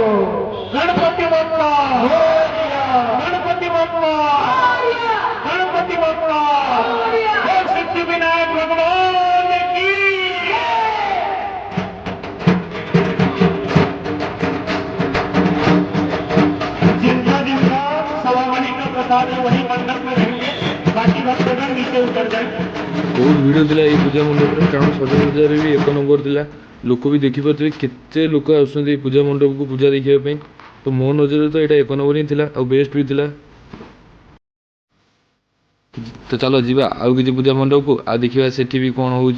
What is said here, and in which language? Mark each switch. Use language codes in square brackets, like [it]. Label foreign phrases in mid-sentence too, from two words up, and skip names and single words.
[hi] गणपति बप्पा मोरया, गणपति बप्पा मोरया, गणपति बप्पा मोरया, जय सिद्धि विनायक भगवान की जिनका जिनका सवामणि का प्रसाद है वही मंडप में रहेंगे, बाकी भक्तगण नीचे उतर जाए। [or] ବହୁତ ଭିଡ଼ ଥିଲା ଏଇ ପୂଜା ମଣ୍ଡପରେ, କାରଣ ସଜାସଜାରେ ବି ଏକ ନମ୍ବର ଥିଲା। ଲୋକ ବି ଦେଖିପାରୁଥିବେ କେତେ ଲୋକ ଆସୁଛନ୍ତି ଏଇ ପୂଜା ମଣ୍ଡପକୁ ପୂଜା ଦେଖିବା ପାଇଁ। ତ ମୋ ନଜରରେ ତ ଏଇଟା ଏକ ନମ୍ବର ହିଁ ଥିଲା ଆଉ ବେଷ୍ଟ ବି ଥିଲା। ତ ଚାଲ ଯିବା ଆଉ କିଛି ପୂଜା ମଣ୍ଡପକୁ ଆଉ ଦେଖିବା ସେଠି ବି କ'ଣ ହେଉଛି।